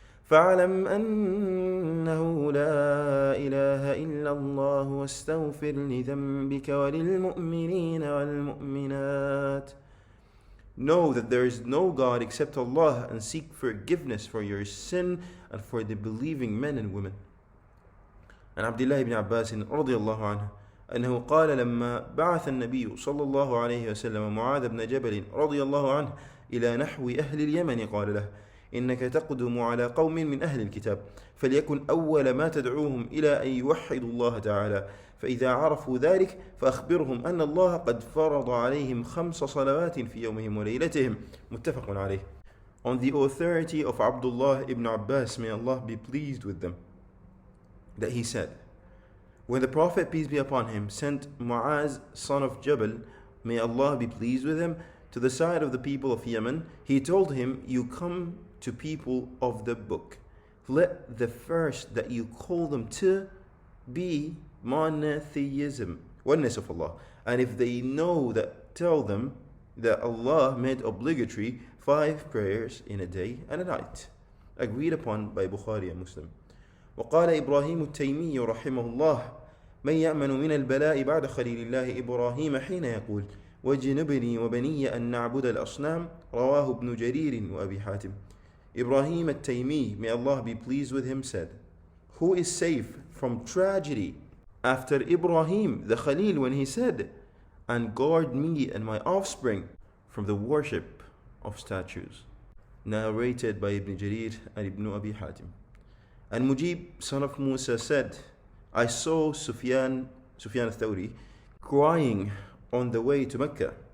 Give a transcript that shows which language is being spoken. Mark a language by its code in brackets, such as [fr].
[ar] فَاعْلَمْ أَنَّهُ لَا إِلَهَ إِلَّا اللَّهُ وَاسْتَغْفِرْ لِذَنْبِكَ وَلِلْمُؤْمِنِينَ وَالْمُؤْمِنَاتِ. [en] Know that there is no God except Allah and seek forgiveness for your sin and for the believing men and women. [ar] And Abdullah ibn Abbas رضي الله عنه أنه قال لما بعث النبي صلى الله عليه وسلم معاذ بن جبل رضي الله عنه إلى نحو أهل اليمن قال له إنك تقدم على قوم من أهل الكتاب فليكن أول ما تدعوهم إلى أن يوحدوا الله تعالى فإذا عرفوا ذلك فأخبرهم أن الله قد فرض عليهم 5 صلوات في يومهم وليلتهم متفق عليه. [en] On the authority of Abdullah ibn Abbas, may Allah be pleased with them, that he said, when the Prophet, peace be upon him, sent Mu'az, son of Jabal, may Allah be pleased with him, to the side of the people of Yemen, he told him, you come to people of the book. Let the first that you call them to be monotheism, oneness of Allah. And if they know that, tell them that Allah made obligatory 5 prayers in a day and a night. Agreed upon by Bukhari and Muslim. [ar] وقال إبراهيم التيمي رحمه الله من يأمن من البلاء بعد خليل الله إبراهيم حين يقول وجنبني وبني أن نعبد الأصنام رواه ابن جرير وأبي حاتم. [en] Ibrahim al-Taymi, may Allah be pleased with him, said, who is safe from tragedy after Ibrahim the Khalil when he said, and guard me and my offspring from the worship of statues. Narrated by Ibn Jarir and Ibn Abi Hatim. And Mujib, son of Musa, said, I saw Sufyan al-Thawri crying on the way to Mecca.